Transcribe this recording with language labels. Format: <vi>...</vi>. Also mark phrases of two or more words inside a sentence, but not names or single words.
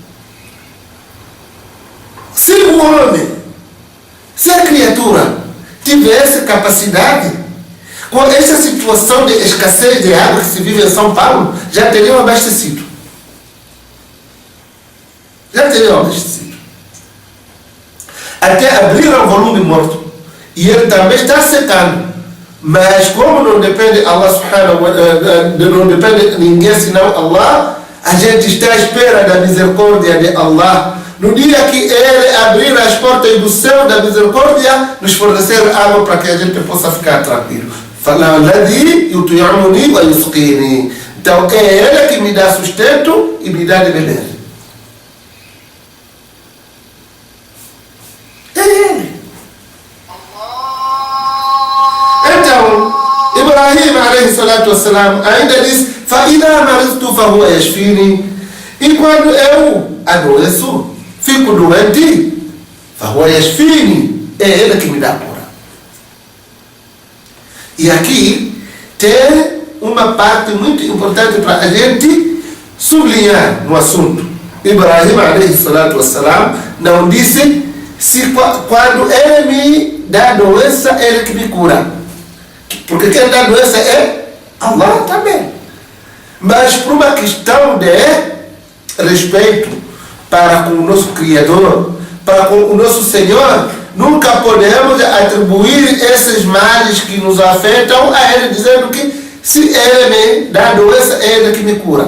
<pt>Se o homem, se a criatura tivesse capacidade, com essa situação de escassez de água que se vive em São Paulo, já teriam abastecido. Até abriram o volume morto. E ele também está secando. Mas como não depende Allah</pt> <ar>سبحانه وتعالى,</ar> <pt>não depende de ninguém senão Allah, a gente está à espera da misericórdia de Allah. No dia que ele abrir as portas do céu da misericórdia, nos fornecer água para que a gente possa ficar tranquilo. Então é ele que me dá sustento e me dá de beber. É ele. Então, Ibrahim</pt> <ar>عليه الصلاة والسلام</ar> <pt>ainda diz:</pt> <ar>فَإِذَا مَرِضْتُ فَهُوَ يَشْفِينِي.</ar> <pt>E quando eu adoeço, fico doente,</pt> <ar>فَهُوَ يَشْفِينِي.</ar> <pt>É ele que me dá cura. E aqui tem uma parte muito importante para a gente sublinhar no assunto. Ibrahim</pt> <ar>عليه الصلاة والسلام</ar> <pt>não disse se quando ele me dá doença, ele que me cura. Porque quem dá doença é Allah também. Mas por uma questão de respeito para com o nosso Criador, para com o nosso Senhor, nunca podemos atribuir esses males que nos afetam a ele, dizendo que se ele me dá doença, é ele que me cura.</pt>